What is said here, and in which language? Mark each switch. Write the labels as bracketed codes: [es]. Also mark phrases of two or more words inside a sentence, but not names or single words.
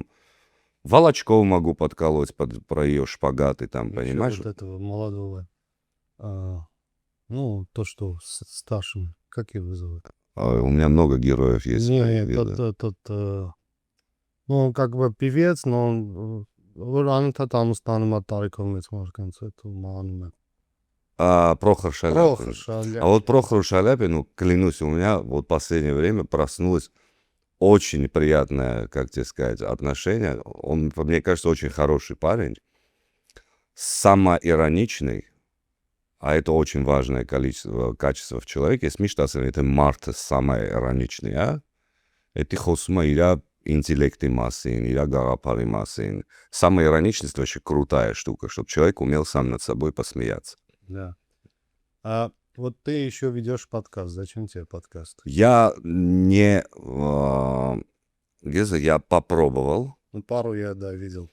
[ru] Волочков могу подколоть про ее шпагаты, там, Ещё понимаешь? вот этого молодого. Ну, то, что с старшим. Как его зовут? У меня много героев есть. Не, видно. ну, он как бы певец, но он анататам [hy] стանում է տարիքով մեծ մարդկանց, [ru] это [hy] մանում է. [ru] Прохор Шаляпин. Прохор Шаляпин. А вот Прохору Шаляпину, клянусь, у меня вот в последнее время проснулось очень приятное, как тебе сказать, отношение. Он, мне кажется, очень хороший парень. Самоироничный. А это очень важное качество в человеке. [hy] Ես միշտ ասեմ, եթե մարդը [ru] самоироничный, это [hy] խոսում է իր интеллекти մասին, իր գաղափարի մասին. [ru] Самоироничность вообще крутая штука, чтобы человек умел сам над собой посмеяться. Да. А вот ты еще ведешь подкаст. Зачем тебе подкаст? Я не... Я попробовал. Ну, пару я, да, видел.